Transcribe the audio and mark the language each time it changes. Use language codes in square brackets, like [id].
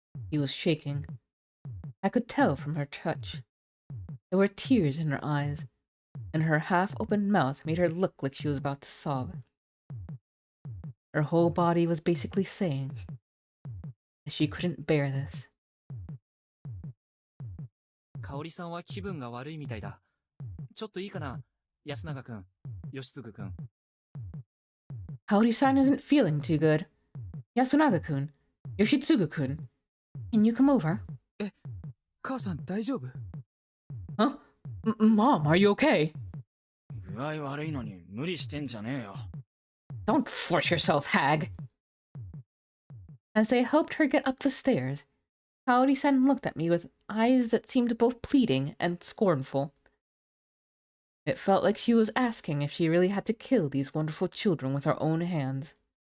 [en] He was shaking. I could tell from her touch. There were tears in her eyes, and her half-open mouth made her look like she was about to sob. Her whole body was basically saying that she couldn't bear this. [ja] 香織さんは気分が悪いみたいだ。ちょっといいかな、安永くん、吉次くん。 [en] Kaori-san isn't feeling too good. Yasunaga-kun, Yoshitsugu-kun, can you come over? [ja] 母さん大丈夫？ [en] Huh? Mom, are you okay? [ja] 具合悪いのに無理してんじゃねえよ。 [en] Don't force yourself, hag. As they helped her get up the stairs, Kaori-san looked at me with eyes that seemed both pleading and scornful. It felt like she was asking if she really had to kill these wonderful children with her own hands.